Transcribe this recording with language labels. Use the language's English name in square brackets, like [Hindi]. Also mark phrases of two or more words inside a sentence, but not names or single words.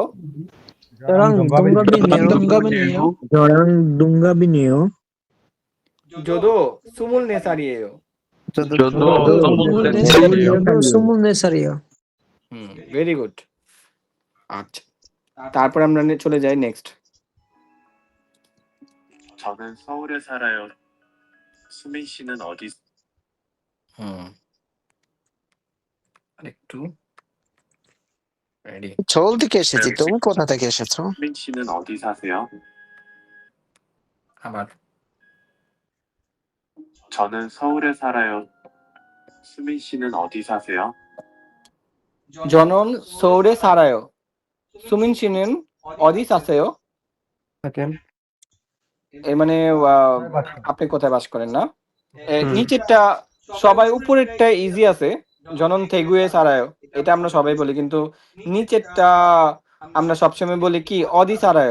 [Korean] 저랑 동갑이네요, 저랑 동갑이네요 저도 스물네 살이에요. 저도 저도 스물네 살이에요. [Bangla] ভেরি গুড। আচ্ছা, তারপর আমরা চলে যাই নেক্সট। [Korean] 저는 서울에 살아요. 수민 씨는 어디? [Bangla] আরেকটু রেডি। ছোল থেকে এসেছি, তুমি কোথা থেকে এসেছো? [Korean] 수민 씨는 어디 사세요? [Bangla] আবার [Korean] 저는 서울에 살아요. 수민 씨는 어디 사세요? 저는 서울에 살아요 수민 씨는 어디 사세요. 하긴 [Bangla] এর মানে আপনি কোথায় বাস করেন না? নিচেরটা সবাই, উপরেরটা ইজি আছে, [Korean] 저는 대구에 살아요, [Bangla] এটা আমরা সবাই বলি, কিন্তু নিচেরটা আমরা সবসময় বলি কি [Korean] 어디 살아요.